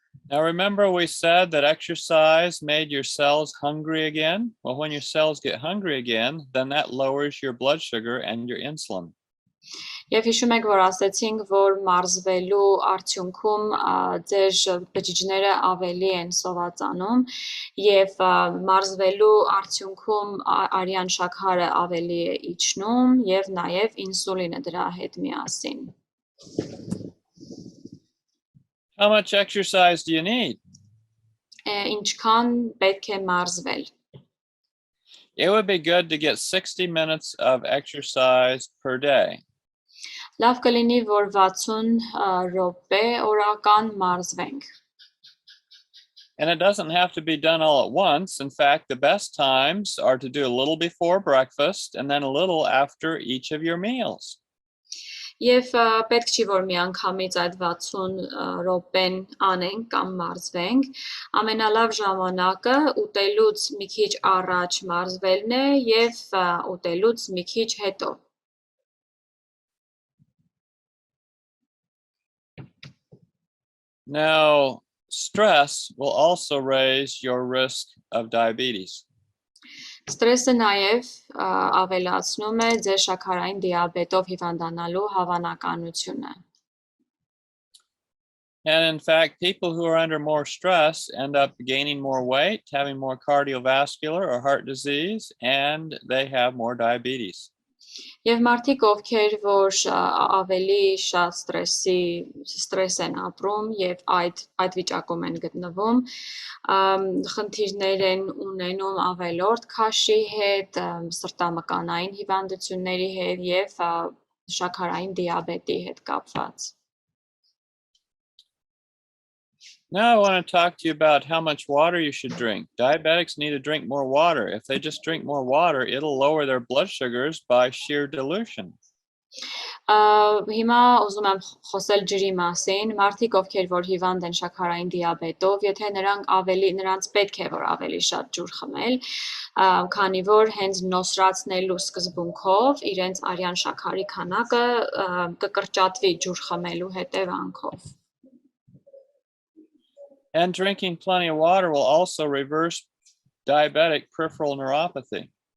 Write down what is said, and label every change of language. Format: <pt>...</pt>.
<en>Now remember we said that exercise made your cells hungry again? Well, when your cells get hungry again, then that lowers your blood sugar and your insulin.</en> <hy>Եվ հիշում եք, որ ասացինք, որ մարզվելու արդյունքում ձեր բջիջները ավելի են սովածանում եւ մարզվելու արդյունքում արյան շաքարը ավելի է իջնում եւ նաեւ ինսուլինը դրա հետ միասին։</hy> <en>How much exercise do you need?</en> <hy>Ինչքան պետք է մարզվել։</hy> <en>It would be good to get 60 minutes of exercise per day.</en> <hy>Լավ կլինի, որ 60 րոպե օրական մարզվենք։</hy> <en>And it doesn't have to be done all at once. In fact, the best times are to do a little before breakfast and then a little after each of your meals.</en> <hy>Եվ պետք չի, որ միանգամից այդ 60 րոպեն անենք կամ մարզվենք, ամենալավ ժամանակը ուտելուց մի քիչ առաջ մարզվելն է եւ ուտելուց մի քիչ հետո։</hy> <en>Now, stress will also raise your risk of diabetes.</en> <hy>Ստրեսը նաև ավելացնում է ձեր շաքարային դիաբետով հիվանդանալու հավանականությունը։</hy> <en>And in fact, people who are under more stress end up gaining more weight, having more cardiovascular or heart disease, and they have more diabetes.</en> <hy>Եվ մարդիկ, ովքեր որ ավելի շատ ստրես են ապրում եւ այդ վիճակում են գտնվում, խնդիրներ են ունենում ավելորդ քաշի հետ, սրտամկանային հիվանդությունների հետ եւ շաքարային դիաբետի հետ կապված։</hy> <en>Now I want to talk to you about how much water you should drink. Diabetics need to drink more water. If they just drink more water, it'll lower their blood sugars by sheer dilution.</en> <hy>Հիմա ուզում եմ խոսել ջրի մասին, մարդիկ ովքեր որ հիվանդ են շաքարային դիաբետով, եթե նրանց պետք է որ ավելի շատ ջուր խմել, քանի որ հենց նոսրացնելու սկզբունքով իրենց արյան շաքարի քանակը կկրճատվի ջուր խմելու հետևանքով։</hy> <en>And drinking plenty of water will also reverse diabetic peripheral neuropathy.</en>